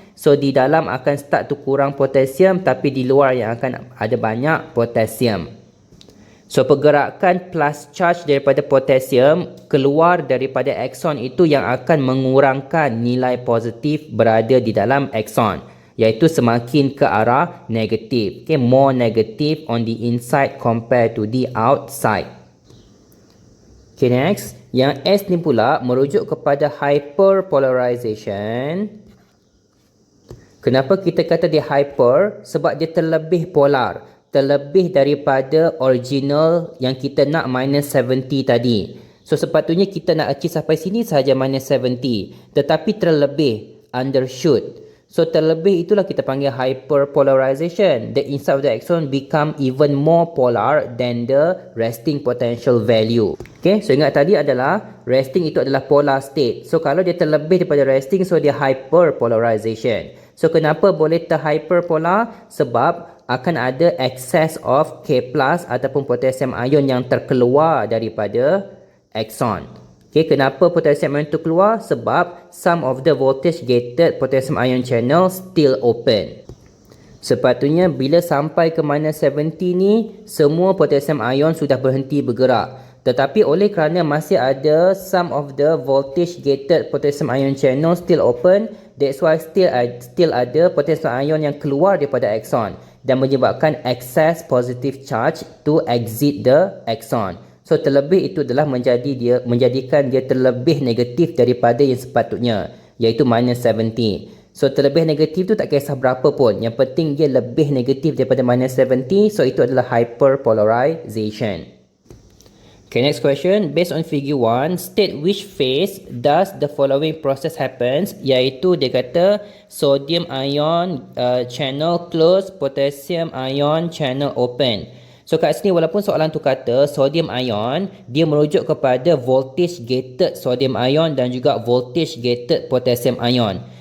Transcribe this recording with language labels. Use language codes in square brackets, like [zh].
[ms] So di dalam akan [en] start to [ms] kurang potasium, tapi di luar yang akan ada banyak potasium. So pergerakan plus charge daripada potasium keluar daripada axon itu yang akan mengurangkan nilai positif berada di dalam axon, iaitu semakin ke arah negatif. [en] Okay, more negative on the inside compared to the outside. [ms] Okay, next. Yang S ni pula merujuk kepada hyperpolarization. Kenapa kita kata dia hyper? Sebab dia terlebih polar, terlebih daripada original yang kita nak minus 70 tadi. So sepatutnya kita nak achieve sampai sini sahaja minus 70, tetapi terlebih, undershoot. So terlebih itulah kita panggil hyperpolarization. [en] The inside of the axon become even more polar than the resting potential value. [ms] Okay, so ingat tadi adalah resting itu adalah polar state. So kalau dia terlebih daripada resting, so dia hyperpolarization. So kenapa boleh terhyperpolar? Sebab akan ada excess of K+ ataupun potassium ion yang terkeluar daripada axon. Okay, kenapa potassium ion itu keluar? [en] Sebab some of the voltage gated potassium ion channel still open. [ms] Sepatutnya bila sampai ke minus 70 ni, semua potassium ion sudah berhenti bergerak. Tetapi oleh kerana masih ada [en] some of the voltage gated potassium ion channel still open, that's why still ada potassium ion [ms] yang keluar daripada axon dan menyebabkan [en] excess positive charge to exit the axon. [ms] So terlebih itu adalah menjadikan dia terlebih negatif daripada yang sepatutnya, iaitu minus 70. So terlebih negatif tu tak kisah berapa pun, yang penting dia lebih negatif daripada minus 70. So itu adalah hyperpolarization. [en] Okay, next question. Based on figure 1, state which phase does the following process happens, [ms] iaitu dia kata [en] sodium ion channel close, potassium ion channel open. [ms] So kat sini walaupun soalan tu kata sodium ion, dia merujuk kepada voltage gated sodium ion dan juga voltage gated potassium ion.